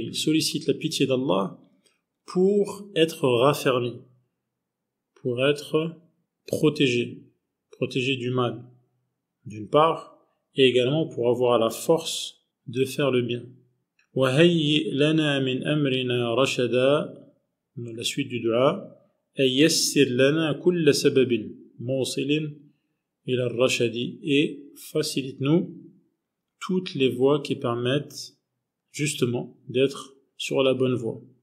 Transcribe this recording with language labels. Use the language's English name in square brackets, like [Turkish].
[French] Il sollicite la pitié d'Allah pour être raffermi, pour être protégé du mal, d'une part, et également pour avoir la force de faire le bien. [Arabic] وَهَيِّئْ لَنَا مِنْ أَمْرِنَا رَشَدًا. [French] La suite du dua, [Arabic] يَسِّرْ لَنَا كُلَّ سَبَبٍ مُوصِلٍ إِلَى الرَّشَدِ. [French] Et facilite-nous toutes les voies qui permettent justement d'être sur la bonne voie.